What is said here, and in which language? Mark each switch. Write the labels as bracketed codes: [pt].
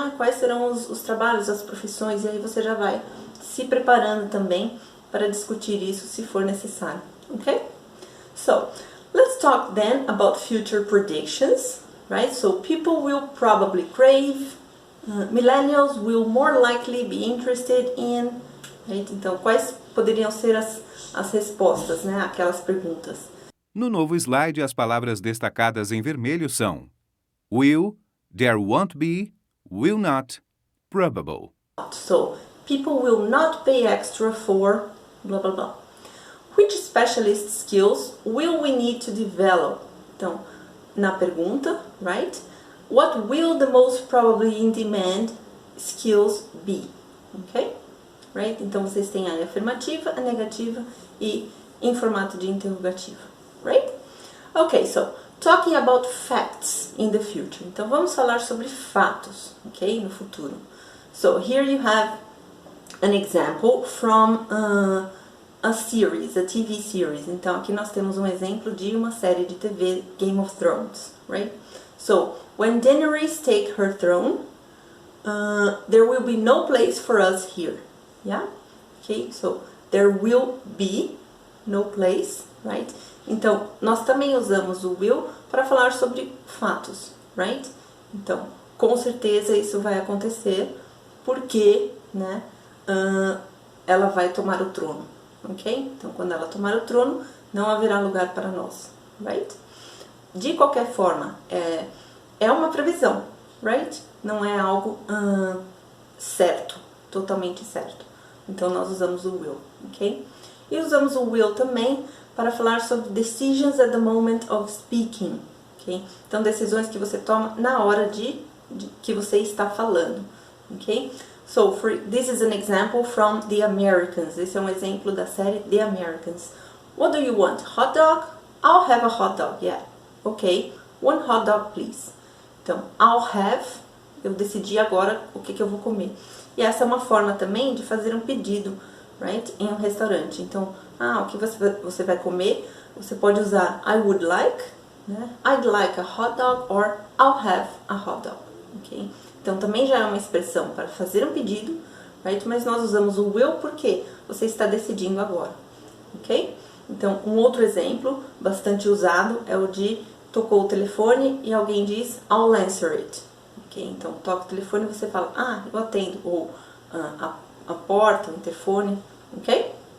[pt] Quais serão os trabalhos, as profissões, e aí você já vai se preparando também para discutir isso se for necessário, ok? [en] So, let's talk then about future predictions, right? So, people will probably crave, millennials will more likely be interested in, right? [pt] Então, quais poderiam ser as respostas, né, aquelas perguntas? No novo slide, as palavras destacadas em vermelho são will, there won't be, will not, probable. [en] So, people will not pay extra for blah blah blah. Which specialist skills will we need to develop? [pt] Então, na pergunta, [en] right? What will the most probably in demand skills be? Ok? Right? [pt] Então, vocês têm a afirmativa, a negativa e em formato de interrogativa. [en] Right? Okay, so talking about facts in the future. [pt] Então vamos falar sobre fatos, ok, no futuro. [en] So here you have an example from a series, a TV series. [pt] Então aqui nós temos um exemplo de uma série de TV, Game of Thrones, [en] right? So when Daenerys take her throne, there will be no place for us here. Yeah? Okay, so there will be no place, right? [pt] Então, nós também usamos o will para falar sobre fatos, [en] right? [pt] Então, com certeza isso vai acontecer porque, né, ela vai tomar o trono, ok? Então, quando ela tomar o trono, não haverá lugar para nós, [en] right? [pt] De qualquer forma, é uma previsão, [en] right? [pt] Não é algo certo, totalmente certo. Então, nós usamos o will, ok? E usamos o will também para falar sobre [en] decisions at the moment of speaking, [pt] ok? Então, decisões que você toma na hora de que você está falando, ok? [en] So, this is an example from The Americans. [pt] Esse é um exemplo da série The Americans. [en] What do you want? Hot dog? I'll have a hot dog, yeah. Okay, 1 hot dog, please. [pt] Então, [en] I'll have, [pt] eu decidi agora o que eu vou comer. E essa é uma forma também de fazer um pedido, [en] right, [pt] em um restaurante. Então, o que você vai comer? Você pode usar [en] I would like, [pt] né? [en] I'd like a hot dog or I'll have a hot dog, ok? [pt] Então, também já é uma expressão para fazer um pedido, [en] right? [pt] Mas nós usamos o will porque você está decidindo agora, ok? Então, um outro exemplo bastante usado é o de tocou o telefone e alguém diz [en] I'll answer it, [pt] ok? Então, toca o telefone e você fala, eu atendo, ou a porta, o interfone, ok?